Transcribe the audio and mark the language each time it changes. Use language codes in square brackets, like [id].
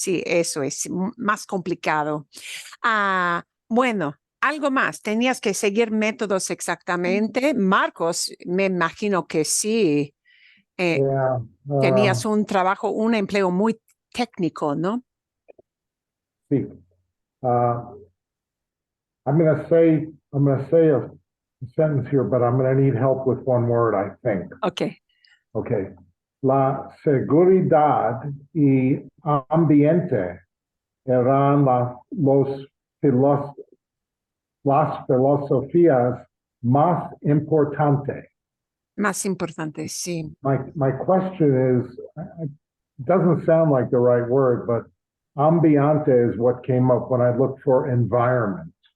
[es] Sí, eso es más complicado. Bueno, algo más. ¿Tenías que seguir métodos exactamente? Marcos, me imagino que sí. [en] Yeah, [es] Tenías un empleo muy técnico, ¿no? sí. [en] I'm going to say a sentence here, but I'm going to need help with one word, I think. Okay. Okay. [es] La seguridad y ambiente eran las filosofías más importantes. Más importante, sí. [en] My question is, it doesn't sound like the right word, but ambiente is what came up when I looked for environment.